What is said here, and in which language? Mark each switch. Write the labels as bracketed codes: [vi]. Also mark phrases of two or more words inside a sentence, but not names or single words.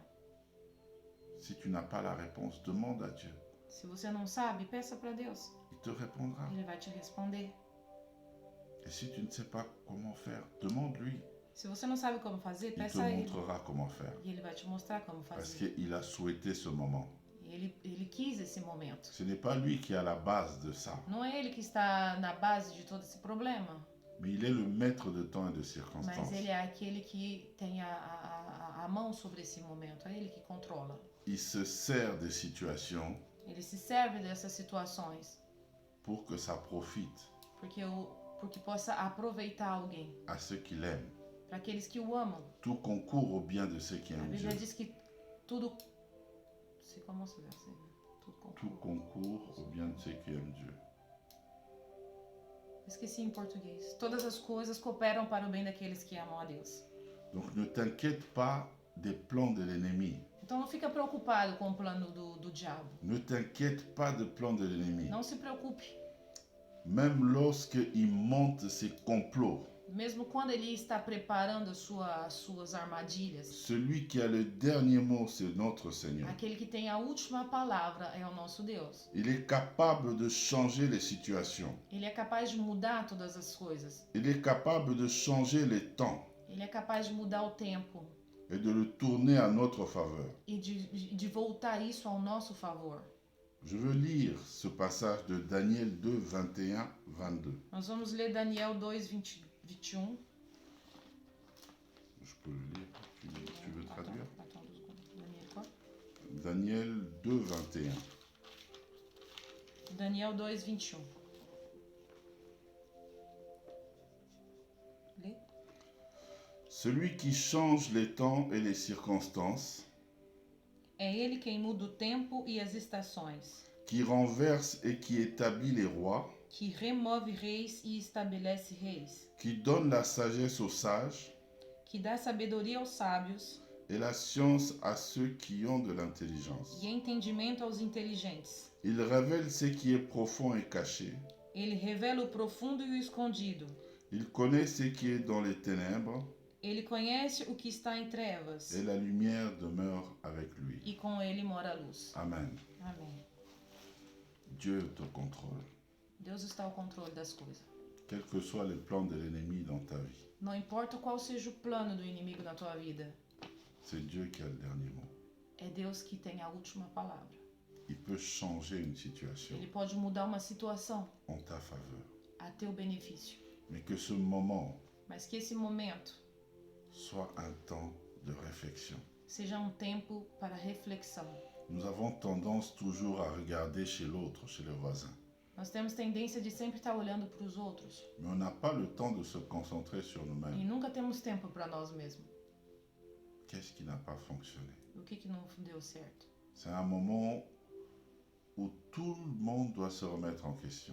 [fr] Si tu n'as pas la réponse, demande à Dieu. [pt] Se você não sabe, peça para Deus. [fr] Il te répondra. [pt] Ele vai te responder. [fr] Et si tu ne sais pas comment faire, demande-lui. [pt] Se você não sabe como fazer, [fr] Il te [pt] peça a ele. [fr] montrera comment faire. [pt] E ele vai te mostrar como [fr] Parce [pt] fazer. [fr] qu'il a souhaité ce moment. [pt] Ele quis esse momento. [fr] Ce n'est pas lui qui est à la base de ça, [pt] Não é ele que está na base de todo esse problema, [fr] mais il est le maître de temps et de [pt] mas [fr] circonstances. [pt] ele é aquele que tem a mão sobre esse momento. É ele que controla. [fr] Il se sert des situations [pt] Ele se serve dessas situações [fr] pour que ça profite [pt] porque possa aproveitar alguém. [fr] à ceux qui l'aiment. [pt] Para aqueles que o amam. [fr] Tout concourt au bien de ceux qui [pt] A [fr] aiment [pt] Bíblia [fr] Dieu. [pt] diz que tudo. Se como se vê assim, né? Tudo [fr] Tout [pt] concorre. [fr] concourt au bien de ceux qui aiment Dieu. [pt] Esqueci em português. Todas as coisas cooperam para o bem daqueles que amam a Deus. [fr] Donc ne t'inquiète pas des plans de l'ennemi. [pt] Então não fica preocupado com o plano do diabo. [fr] Ne t'inquiète pas des plans de l'ennemi. [pt] Não se preocupe. [fr] Même lorsqu'il monte ses complots, [pt] Mesmo quando ele está preparando as suas armadilhas, [fr] celui qui a le dernier mot, c'est notre Seigneur. [pt] aquele que tem a última palavra é o nosso Deus. [fr] Il est capable de changer les situations. [pt] Ele é capaz de mudar todas as coisas. [fr] Il est capable de changer les temps [pt] Ele é capaz de mudar o tempo [fr] et de le tourner à notre faveur. [pt] e de voltar isso ao nosso favor. [fr] Je veux lire ce passage de Daniel 2, 21, 22. [pt] Nós vamos ler Daniel 2, 20, 21. [fr] Je peux le lire. Tu veux traduire? Attends 2 secondes. Daniel quoi? Daniel 2, 21. [pt] Daniel 2, 21. Lê. [fr] Celui qui change les temps et les circonstances, [pt] É ele quem muda o tempo e as estações, [fr] qui renverse et qui établit les rois, [pt] que remove reis e estabelece reis, [fr] qui donne la sagesse aux sages [pt] que dá sabedoria aos sábios [fr] et la science à ceux qui ont de l'intelligence. [pt] e entendimento aos inteligentes. [fr] Il révèle ce qui est profond et caché. [pt] Ele revela o profundo e o escondido. [fr] Il connaît ce qui est dans les ténèbres [pt] Ele conhece o que está em trevas [fr] et la lumière demeure avec lui. [pt] e com ele mora a luz. [fr] Amen. [pt] Amém. [fr] Dieu te contrôle, [pt] Deus está ao controle das coisas. [fr] quels que soient les plans de l'ennemi dans ta vie. [pt] Não importa qual seja o plano do inimigo na tua vida, [fr] C'est Dieu qui a le dernier mot. [pt] é Deus que tem a última palavra. [fr] Il peut changer une situation [pt] Ele pode mudar uma situação [fr] en ta faveur. [pt] a teu benefício, [fr] Mais que ce moment [pt] mas que esse momento [fr] soit un temps de réflexion. [pt] seja um tempo para reflexão. [fr] Nous avons tendance toujours à regarder chez l'autre, chez le voisin. [pt] Nós temos tendência de sempre estar olhando para os outros [fr] Mais on n'a pas le temps de se concentrer sur [pt] e [fr] nous-mêmes. [pt] nunca temos tempo para nós mesmos. [fr] Qu'est-ce qui n'a pas fonctionné? [pt] O que não deu certo? [fr] C'est un moment où tout le monde doit se remettre en question,